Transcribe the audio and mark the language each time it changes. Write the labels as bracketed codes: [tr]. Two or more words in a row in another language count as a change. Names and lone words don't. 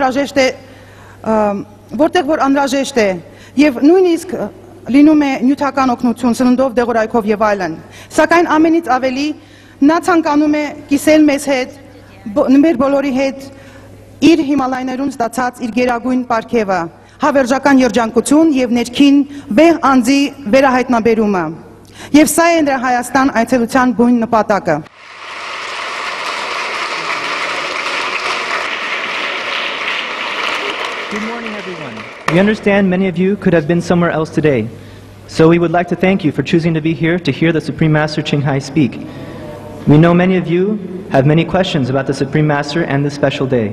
[hy] անհրաժեշտ է, եւ նույնիսկ լինում է նյութական օգնություն, սննդով, դեղորայքով եւ այլն։ Սակայն ամենից ավելի նա ցանկանում է կիսել մեզ հետ մեր բոլորի հետ իր Հիմալայներում ստացած իր գերագույն պարգևը, հավերժական երջանկություն եւ ներքին վեհ անձի վերահայտնաբերումը։ Եվ սա է նրա Հայաստան այցելության բույն նպատակը։ [en] Good morning, everyone. We understand many of you could have been somewhere else today, so we would like to thank you for choosing to be here to hear the Supreme Master Ching Hai speak. We know many of you have many questions about the Supreme Master and this special day.